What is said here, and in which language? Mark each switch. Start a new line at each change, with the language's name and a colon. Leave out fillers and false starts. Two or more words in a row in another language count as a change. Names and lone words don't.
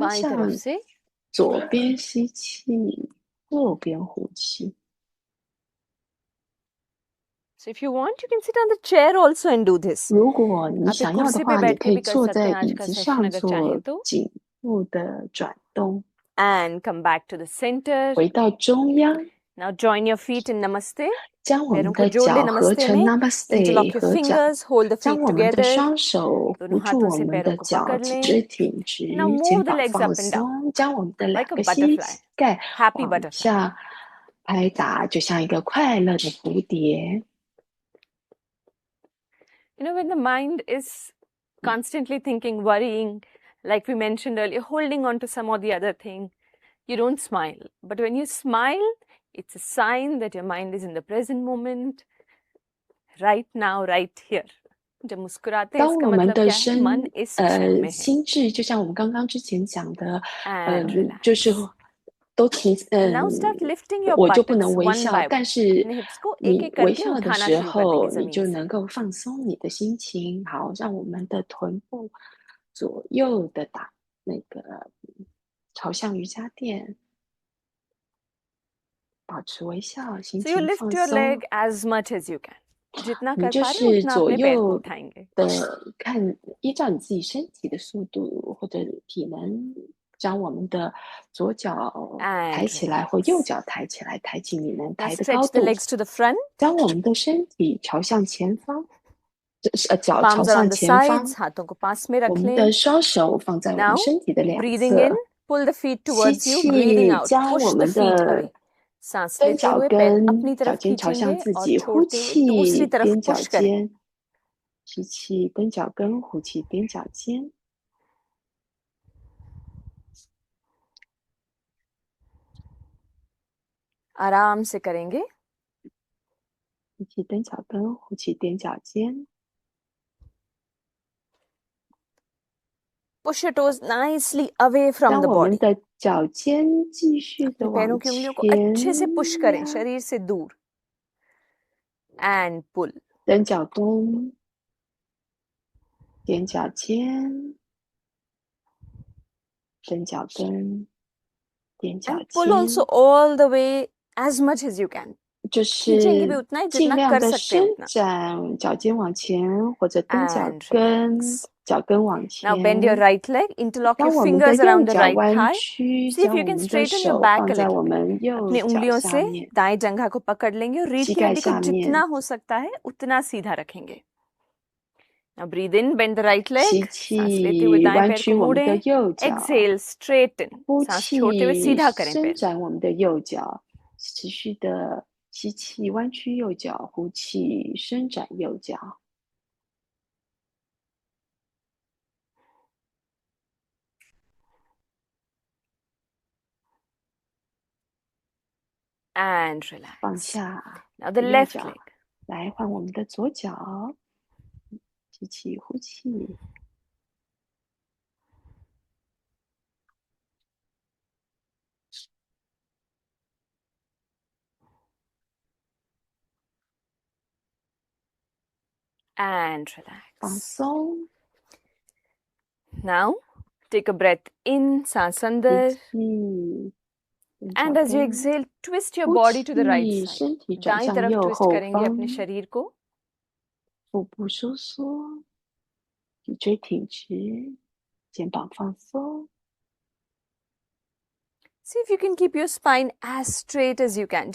Hindi: बाएं तरफ
Chinese: 向，
Hindi: से
Chinese: 左边吸气，右边呼气。
English: So if you want, you can sit on the chair also and do this.
Chinese: 如果你
Hindi: आप एक
Chinese: 想要的
Hindi: कुर्सी पे
Chinese: 话，你
Hindi: बैठ
Chinese: 可
Hindi: के
Chinese: 以
Hindi: भी कर
Chinese: 坐
Hindi: सकते
Chinese: 在
Hindi: हैं आज
Chinese: 椅
Hindi: का
Chinese: 子
Hindi: सेशन
Chinese: 上
Hindi: अगर चाहें
Chinese: 做
Hindi: तो.
Chinese: 颈部的转动，
English: And come back to the center.
Chinese: 回到中央，
English: Now join your feet in Namaste.
Chinese: 将我
Hindi: पैरों
Chinese: 们
Hindi: को
Chinese: 的
Hindi: जोड़ ले
Chinese: 脚合
Hindi: नमस्ते
Chinese: 成
Hindi: में.
English: Namaste Interlock your
Chinese: 合掌，
English: fingers, hold the
Chinese: 将
English: feet
Chinese: 我们的
English: together.
Chinese: 双手
Hindi: दोनों
Chinese: 扶住
Hindi: हाथों
Chinese: 我
Hindi: से
Chinese: 们
Hindi: पैरों
Chinese: 的
Hindi: को
Chinese: 脚，
Hindi: पकड़
Chinese: 脊
Hindi: लें.
Chinese: 椎挺直，
English: Now
Chinese: 肩
English: move the
Chinese: 膀
English: legs
Chinese: 放
English: up and down
Chinese: 松，将我们的两
English: like a
Chinese: 个膝
English: butterfly.
Chinese: 盖
English: Happy
Chinese: 往
English: butterfly.
Chinese: 下拍打，就像一个快乐的蝴蝶。
English: You know, when the mind is constantly thinking, worrying, like we mentioned earlier, holding on to some or the other thing, you don't smile. But when you smile, it's a sign that your mind is in the present moment, right now, right here.
Hindi: जब मुस्कुराते हैं
Chinese: 当
Hindi: इसका
Chinese: 我们
Hindi: मतलब
Chinese: 的
Hindi: क्या है? मन इस क्षण में है.
Chinese: 心智，就像我们刚刚之前讲的，
English: And relax.
Chinese: 就是都停，
English: Now start lifting your
Chinese: 我就不
English: buttocks
Chinese: 能微
English: one
Chinese: 笑，
English: by
Chinese: 但
English: one.
Chinese: 是
Hindi: अपने hips को
Chinese: 你
Hindi: एक-एक
Chinese: 微
Hindi: करके
Chinese: 笑的
Hindi: उठाना
Chinese: 时
Hindi: शुरू कर देंगे
Chinese: 候，你
Hindi: जमीन
Chinese: 就
Hindi: से.
Chinese: 能够放松你的心情，好，让我们的臀部左右的打那个朝向瑜伽垫，保持微笑，心
English: So you
Chinese: 情
English: lift
Chinese: 放
English: your
Chinese: 松。
English: leg as much as you can.
Hindi: जितना
Chinese: 你
Hindi: कर
Chinese: 就
Hindi: पा रहे हो
Chinese: 是
Hindi: उतना
Chinese: 左
Hindi: अपने पैर को
Chinese: 右
Hindi: उठाएंगे.
Chinese: 的看，依照你自己身体的速度或者体能，将我们的左脚
English: And
Chinese: 抬起来或右
English: relax.
Chinese: 脚抬起来，抬起你能
English: Now
Chinese: 抬的高
English: stretch the
Chinese: 度，
English: legs to the front.
Chinese: 将我们的身体朝向前方，脚朝
English: Palms
Chinese: 向
English: around the
Chinese: 前方，
Hindi: sides. हाथों को पास में
Chinese: 我
Hindi: रख
Chinese: 们的
Hindi: लें.
Chinese: 双手放在我们
English: Now
Chinese: 身体的两
English: breathing in,
Chinese: 侧，
English: pull the feet
Chinese: 吸
English: towards you. Breathing
Chinese: 气，
English: out,
Chinese: 将我
English: push the
Chinese: 们
English: feet
Chinese: 的
English: away.
Hindi: सांस
Chinese: 跟
Hindi: लेते
Chinese: 脚
Hindi: हुए पैर
Chinese: 跟
Hindi: अपनी
Chinese: 脚
Hindi: तरफ
Chinese: 尖朝向
Hindi: खींचेंगे
Chinese: 自
Hindi: और
Chinese: 己，呼
Hindi: छोड़ते हुए दूसरी
Chinese: 气
Hindi: तरफ
Chinese: 踮脚
Hindi: push करें.
Chinese: 尖，吸气踮脚跟，呼气踮脚尖。
Hindi: आराम से करेंगे.
Chinese: 吸气踮脚跟，呼气踮脚尖。
English: Push your toes nicely away from
Chinese: 当
English: the
Chinese: 我们
English: body.
Chinese: 的脚尖继续的
Hindi: अपने
Chinese: 往
Hindi: पैरों की उंगलियों को
Chinese: 前
Hindi: अच्छे से push करें
Chinese: 压，
Hindi: शरीर से दूर.
English: And pull.
Chinese: 踮脚跟，踮脚尖，踮脚跟，踮脚
English: And pull
Chinese: 尖，
English: also all the way as much as you can.
Chinese: 就
Hindi: खींचेंगे भी
Chinese: 是
Hindi: उतना ही
Chinese: 尽
Hindi: जितना
Chinese: 量
Hindi: कर
Chinese: 的
Hindi: सकते हैं
Chinese: 伸
Hindi: उतना.
Chinese: 展脚尖往前，或者踮脚
English: And
Chinese: 跟，
English: relax.
Chinese: 脚跟往
English: Now bend your
Chinese: 前。
English: right leg, interlock
Chinese: 当
English: your
Chinese: 我们的
English: fingers
Chinese: 右
English: around the
Chinese: 脚
English: right
Chinese: 弯
English: thigh.
Chinese: 曲，
English: See if
Chinese: 将
English: you
Chinese: 我
English: can
Chinese: 们的
English: straighten your
Chinese: 手
English: back
Chinese: 放
English: a
Chinese: 在我
English: little bit.
Chinese: 们右
Hindi: अपनी
Chinese: 脚
Hindi: उंगलियों
Chinese: 下
Hindi: से
Chinese: 面，
Hindi: दाएं जंघा को पकड़ लेंगे और रीढ़
Chinese: 膝
Hindi: की
Chinese: 盖
Hindi: हड्डी को
Chinese: 下面。
Hindi: जितना हो सकता है उतना सीधा रखेंगे.
English: Now breathe in, bend the right
Chinese: 吸
English: leg.
Hindi: सांस लेते हुए
Chinese: 气，
Hindi: दाएं
Chinese: 弯
Hindi: पैर
Chinese: 曲
Hindi: को
Chinese: 我们的
Hindi: मोड़ें.
Chinese: 右脚；
English: Exhale, straighten.
Chinese: 呼
Hindi: सांस छोड़ते हुए
Chinese: 气，
Hindi: सीधा करें
Chinese: 伸
Hindi: पैर.
Chinese: 展我们的右脚。持续的吸气，弯曲右脚；呼气，伸展右脚。
English: And
Chinese: 放
English: relax.
Chinese: 下
English: Now the
Chinese: 右
English: left
Chinese: 脚，
English: leg.
Chinese: 来换我们的左脚。吸气，呼气。
English: And
Chinese: 放
English: relax.
Chinese: 松，
English: Now take a breath in,
Hindi: सांस
Chinese: 吸
Hindi: अंदर.
Chinese: 气，踮脚
English: And as you
Chinese: 跟，
English: exhale, twist your
Chinese: 呼
English: body to the right
Chinese: 气，
English: side.
Chinese: 身体转
Hindi: दाईं
Chinese: 向
Hindi: तरफ
Chinese: 右
Hindi: twist
Chinese: 后
Hindi: करेंगे
Chinese: 方，
Hindi: अपने शरीर को.
Chinese: 腹部收缩，脊椎挺直，肩膀放松。
English: See if you can keep your spine as straight as you can.